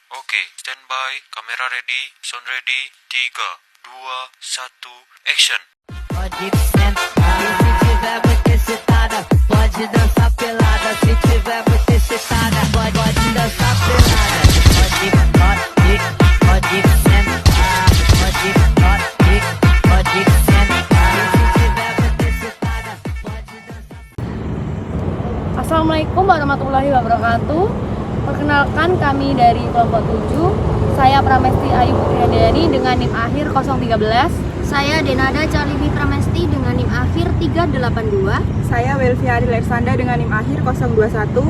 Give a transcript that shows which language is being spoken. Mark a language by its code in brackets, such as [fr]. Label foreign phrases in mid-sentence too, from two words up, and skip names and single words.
[en] Oke, standby, kamera ready, sound ready, 3, 2, 1, action. [pt] Pode sentar, se tiver muito excitada, pode dançar pelada. Se tiver muito excitada, pode dançar pelada. Pode sentar, pode sentar. Se tiver muito excitada, pode dançar. [ar] السلام عليكم ورحمة الله وبركاته. [id] Perkenalkan, kami dari kelompok 7. Saya Pramesti Ayu Putri Handayani dengan NIM akhir 013. Saya Denada Charlibi Pramesti dengan NIM akhir 382. Saya Welvia Arileksanda dengan NIM akhir 021.